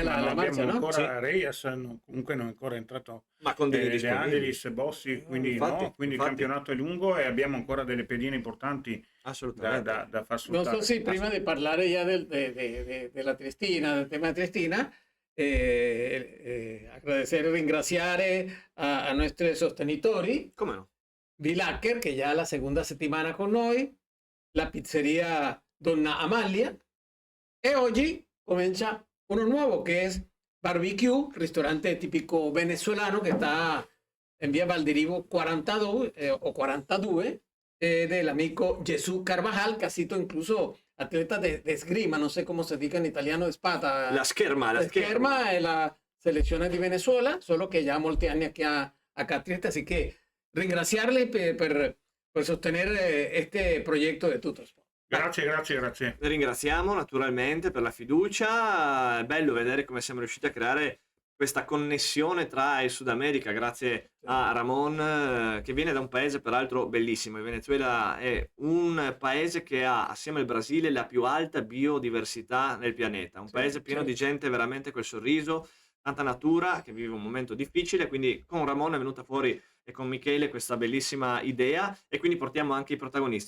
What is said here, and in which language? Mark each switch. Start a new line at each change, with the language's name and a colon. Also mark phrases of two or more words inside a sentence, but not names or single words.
Italian: Ma la non marcia, abbiamo no? Sì, ancora Reyes, comunque non è ancora entrato ma con degli De disponibili. Angelis, Bossi, quindi Infatti, no, quindi il infatti, campionato è lungo e abbiamo ancora delle pedine importanti assolutamente. da far Non so sfruttare. se prima di parlare già della Triestina, del tema Triestina,
Spanish: agradecer y ringraziare a nuestros sostenitori,
Italian: Come no? Villacher, che già è la seconda settimana con noi, la pizzeria Donna Amalia, e oggi comincia
Spanish: uno nuevo que es Barbecue, ristorante típico venezolano que está en vía Valdirivo 42 o 42 del amico Jesús Carvajal, que ha sido incluso atleta de esgrima, no sé cómo se diga en italiano, de espada.
Italian: La scherma, la scherma. Esgrima è la selezione di Venezuela, solo che già molti anni
Spanish: aquí acá a Trieste, así que
Italian: ringraziarle per sostenere
Spanish: este proyecto de
Italian: Tutto Sport. Grazie, grazie, grazie. Ringraziamo naturalmente per la fiducia, è bello vedere come siamo riusciti a creare questa connessione tra il Sud America grazie a Ramon, che viene da un paese peraltro bellissimo. Il Venezuela è un paese che ha, assieme al Brasile, la più alta biodiversità nel pianeta, un paese pieno di gente veramente col sorriso, tanta natura, che vive un momento difficile, quindi con Ramon è venuta fuori e con Michele questa bellissima idea e quindi portiamo anche i protagonisti.